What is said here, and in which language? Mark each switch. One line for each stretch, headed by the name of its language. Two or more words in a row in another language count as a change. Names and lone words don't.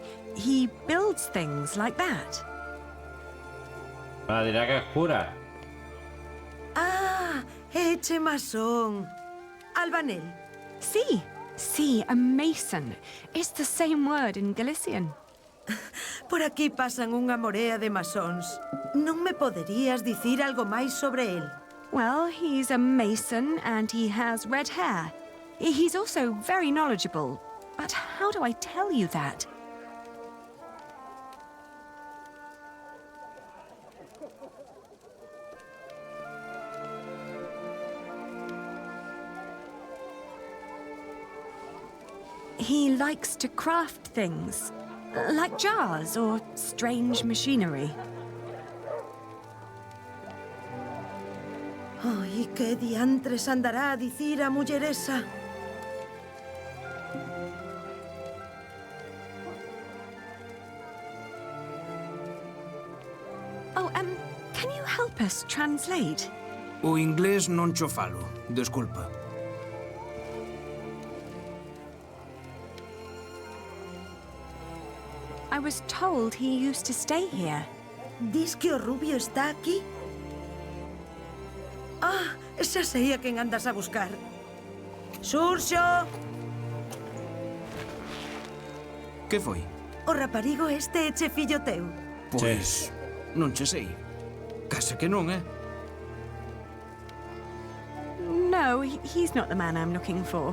English: He builds things like that.
Spanish: Dirá que es cura.
Galician: Ah, eche masón. Albanel.
English: Sí, a mason. It's the same word in Galician.
Galician: Por aquí pasan unha morea de masóns. Non me poderías dicir algo máis sobre el?
English: Well, he's a mason and he has red hair. He's also very knowledgeable. But how do I tell you that? He likes to craft things, like jars or strange machinery.
Galician: Ai, que diantres andará a dicir a muller esa?
English: Can you help us translate?
Galician: O inglés non cho falo, desculpa.
English: I was told he used to stay here.
Galician: Dis que o rubio está aquí? Ah, xa sei a quen andas a buscar. Xurxo! Que foi? O raparigo este eche fillo teu? Pois, non che sei. Case que non,
English: No, he's not the man I'm looking for.